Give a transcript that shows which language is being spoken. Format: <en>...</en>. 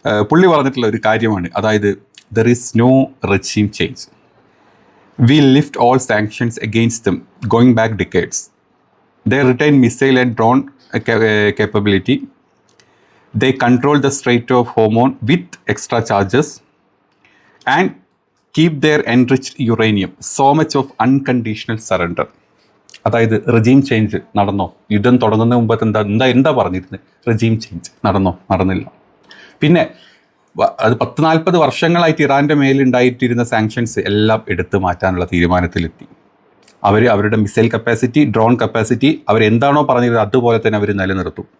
<ml>പുള്ളി പറഞ്ഞിട്ടുള്ള ഒരു കാര്യമാണ്, അതായത്</ml> <en>there is no regime change. We lift all sanctions against them going back decades. They retain missile and drone capability. They control the Strait of Hormuz with extra charges and keep their enriched uranium. So much of unconditional surrender.</en> <ml>അതായത് regime change നടന്നോ? യുദ്ധം തുടങ്ങുന്ന മുമ്പ് എന്താ പറഞ്ഞിരുന്നത്? Regime change നടന്നില്ല. പിന്നെ അത് 40-40 വർഷങ്ങളായിട്ട് ഇറാൻ്റെ മേലുണ്ടായിട്ടിരുന്ന സാങ്ഷൻസ് എല്ലാം എടുത്തു മാറ്റാനുള്ള തീരുമാനത്തിലെത്തി. അവരുടെ മിസൈൽ കപ്പാസിറ്റി, ഡ്രോൺ കപ്പാസിറ്റി അവരെന്താണോ പറഞ്ഞിരുന്നത് അതുപോലെ തന്നെ അവർ നിലനിർത്തും.</ml>